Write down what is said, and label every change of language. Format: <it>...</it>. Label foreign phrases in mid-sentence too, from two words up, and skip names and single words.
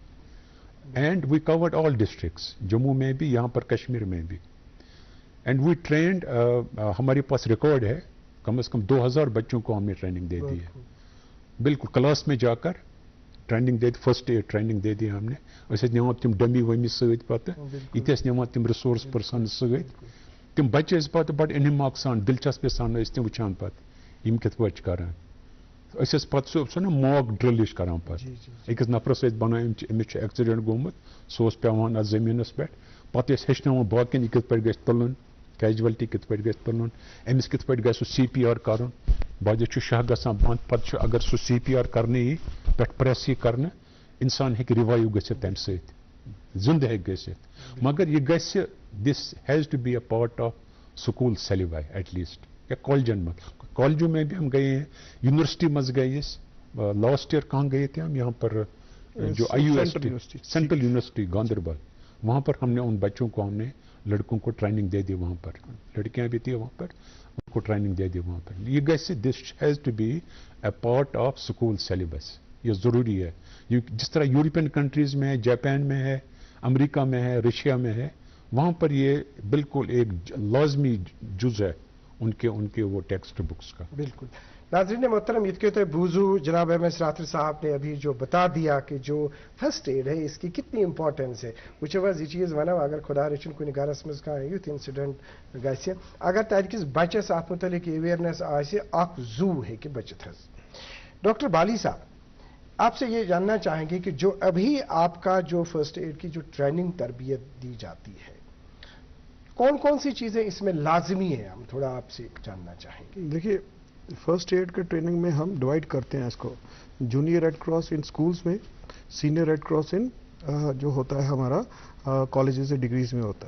<en>and we covered all districts,</en> <ur>جموں میں بھی، یہاں پر کشمیر میں بھی.</ur> <en>and we trained,</en> <ur>ہمارے پاس ریکارڈ ہے، کم از کم 2000 بچوں کو ہم نے ٹریننگ دے دی ہے. بالکل کلاس میں جا کر ٹریننگ دے دی،</ur> <en>first aid training</en> <ur>دے دی ہم نے.</ur> <ks>أسۍ ٲسۍ نِوان تِم ڈمی ؤمی سۭتۍ پتہٕ، یِتہِ ٲسۍ نِوان تِم رِسورس پٔرسن سۭتۍ. تِم بچہٕ ٲسۍ پتہٕ بڑٕ انہماک سان، دلچسپی سان ٲسۍ تِم وٕچھان پتہٕ یِم کِتھ پٲٹھۍ چھِ کران. أسۍ ٲسۍ پتہٕ سُہ نا موک ڈرل ہِش کران پتہٕ. أکِس نفرس ٲسۍ بنان أمِس چھُ ایکسیڈنٹ گوٚمُت، سُہ اوس پیوان اتھ زٔمیٖنس پٮ۪ٹھ. پتہٕ ٲسۍ ہیٚچھناوان باقین یہِ کِتھ پٲٹھۍ گژھِ تُلُن، کیجوَلٹی کِتھ پٲٹھۍ گژھِ تُلُن، أمِس کِتھ پٲٹھۍ گژھِ سُہ CPR کرُن. بعدس چھُ شاہ گژھان بنٛد، پتہٕ چھُ اگر سُہ CPR کرنہٕ یی، پٮ۪ٹھ پریس یی کرنہٕ، انسان ہیٚکہِ رِوایو گٔژھِتھ تمہِ سۭتۍ، زندٕ ہیٚکہِ گٔژھِتھ. مگر یہ گژھِ،</ks> <en>this has to be a part of school syllabi at least.</en> <ur>یا کالجن میں، کالجوں میں بھی ہم گئے ہیں، یونیورسٹی مز گئے. لاسٹ ایئر کہاں گئے تھے ہم؟ یہاں پر جو IUST سینٹرل یونیورسٹی گاندربل، وہاں پر ہم نے ان بچوں کو، ہم نے لڑکوں کو ٹریننگ دے دی وہاں پر، لڑکیاں بھی تھی وہاں پر، ان کو ٹریننگ دے دی وہاں پر.</ur> <ks>یہ گژھِ،</ks> <en>this has to be a part of school syllabus.</en> <ur>یہ ضروری ہے. جس طرح</ur> <en>European countries</en> <ur>میں ہے، جاپان میں ہے، امریکہ میں ہے، رشیا میں ہے، وہاں پر یہ بالکل ایک لازمی جز ہے ان کے وہ</ur> <en>text books</en> <ur>کا. بالکل. ناظرین محترم، یہ کہتے ہیں بوزو جناب MS راتھر صاحب نے ابھی جو بتا دیا کہ جو</ur> <en>first aid</en> <ur>ہے اس کی کتنی امپارٹنس ہے.</ur> <ks>وچ یہ چیز ونو اگر خدا رچن کن گرس مز کھانا یوتھ انسیڈنٹ گژھِ، اگر تتکس بچس ات متعلق اویئرنیس آسہِ، اخ زو ہیکہِ بچت حظ.</ks> <ur>ڈاکٹر بالی صاحب، آپ سے یہ جاننا چاہیں گے کہ جو ابھی آپ کا جو</ur> <en>first aid</en> <ur>کی جو ٹریننگ تربیت دی جاتی ہے، کون کون سی چیزیں اس میں لازمی ہیں، ہم تھوڑا آپ سے جاننا چاہیں گے. دیکھیے،</ur> <en>first aid</en> <ur>کے ٹریننگ میں ہم ڈیوائڈ کرتے ہیں اس کو،</ur> <en>Junior Red Cross in schools</en> <ur>میں،</ur> <en>Senior Red Cross</en> <ur>ان جو ہوتا ہے ہمارا کالجز سے ڈگریز میں ہوتا ہے.</ur>